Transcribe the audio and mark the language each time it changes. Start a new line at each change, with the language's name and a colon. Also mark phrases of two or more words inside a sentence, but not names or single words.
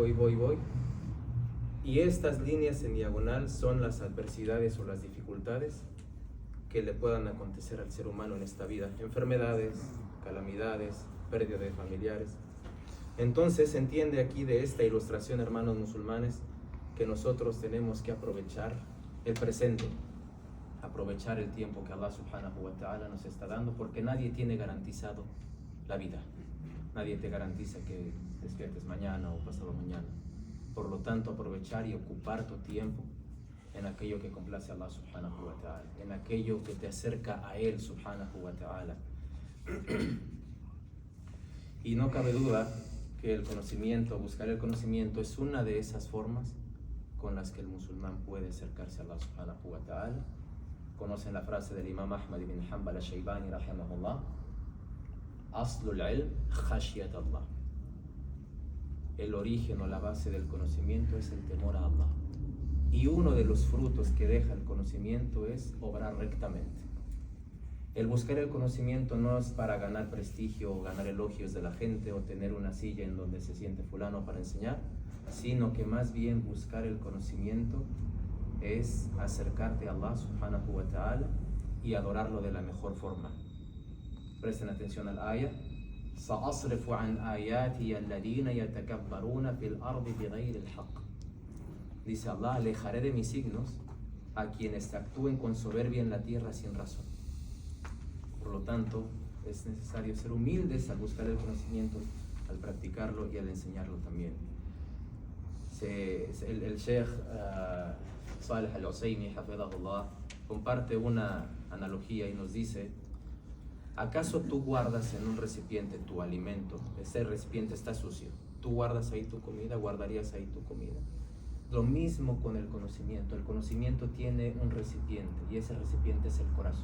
Spanish: Y estas líneas en diagonal son las adversidades o las dificultades que le puedan acontecer al ser humano en esta vida. Enfermedades, calamidades, pérdida de familiares. Entonces se entiende aquí de esta ilustración, hermanos musulmanes, que nosotros tenemos que aprovechar el presente, aprovechar el tiempo que Allah
Arabic: سبحانه وتعالى
Spanish: nos está dando, porque nadie tiene garantizado la vida. Nadie te garantiza que despiertes mañana o pasado mañana. Por lo tanto, aprovechar y ocupar tu tiempo en aquello que complace a Allah
Arabic: سبحانه وتعالى,
Spanish: en aquello que te acerca a Él
Arabic: سبحانه وتعالى.
Spanish: Y no cabe duda que el conocimiento, buscar el conocimiento, es una de esas formas con las que el musulmán puede acercarse a Allah
Arabic: سبحانه وتعالى.
Spanish: Conocen la frase del imam Ahmad ibn Hanbal al-Shaybani rahimahullah:
Arabic: أصل العلم خشية الله.
Spanish: El origen o la base del conocimiento es el temor a Allah. Y uno de los frutos que deja el conocimiento es obrar rectamente. El buscar el conocimiento no es para ganar prestigio o ganar elogios de la gente o tener una silla en donde se siente fulano para enseñar, sino que más bien buscar el conocimiento es acercarte a Allah
Arabic: سبحانه وتعالى
Spanish: y adorarlo de la mejor forma. Presten atención al ayah:
Arabic: سأصرف عن آياتي الذين يتكبرون في الأرض بغير الحق.
Spanish: Dice Allah: alejaré de mis signos a quienes actúen con soberbia en la tierra sin razón. Por lo tanto, es necesario ser humildes al buscar el conocimiento, al practicarlo y al enseñarlo también. El Sheikh Saleh al-Usaymi, hafidhahullah, comparte una analogía y nos dice: ¿acaso tú guardas en un recipiente tu alimento? Ese recipiente está sucio. ¿Tú guardas ahí tu comida? ¿Guardarías ahí tu comida? Lo mismo con el conocimiento. El conocimiento tiene un recipiente y ese recipiente es el corazón.